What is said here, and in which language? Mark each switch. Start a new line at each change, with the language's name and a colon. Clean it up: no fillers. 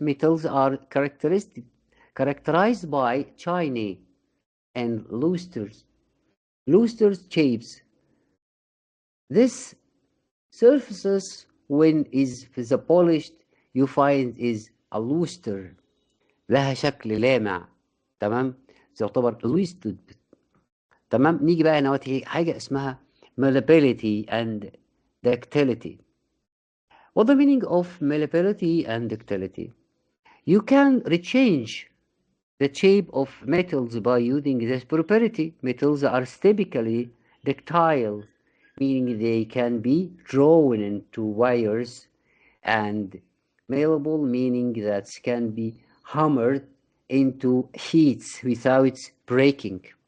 English: Metals are characterized by shiny and lusters. Luster shapes. This surfaces when is the polished you find is a luster.
Arabic: لها شكل لامع. تمام؟ تعتبر lustered. تمام؟ نيجي بقى هنا حاجة اسمها
English: malleability and ductility. What the meaning of malleability and ductility? You can rechange the shape of metals by using this property. Metals are typically ductile, meaning they can be drawn into wires, and malleable, meaning that can be hammered into sheets without breaking.